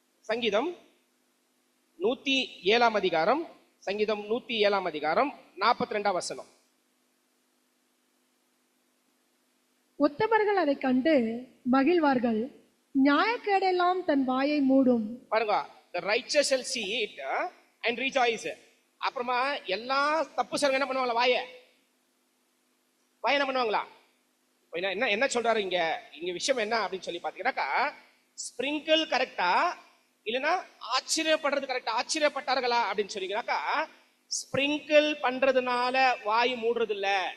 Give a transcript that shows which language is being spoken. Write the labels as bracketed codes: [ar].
[ta] சங்கீதம் 107ஆம் அதிகாரம், சங்கீதம் 107ஆம் அதிகாரம் 42ஆம் வசனம். உத்தமர்கள் அதை கண்டு மகிழ்வார்கள், நியாயக்கேடெல்லாம் தன் வாயை மூடும். [en] பாருங்க, the righteous shall see it and rejoice. [ta] அப்புறமா எல்லா தப்பு செய்றவங்க என்ன பண்ணுவாங்களா? வாயை என்ன பண்ணுவாங்களா? என்ன சொல்றாரு இங்க விஷயம் என்ன அப்படின்னு சொல்லி பாத்தீங்கன்னாக்கா, ஸ்பிரிங்கிள் கரெக்டா இல்லனா ஆச்சரியப்படுறது கரெக்டா? ஆச்சரியப்பட்டார்களா அப்படின்னு சொன்னீங்கன்னாக்கா, ஸ்பிரிங்கிள் பண்றதுனால வாய் மூடுறது இல்ல.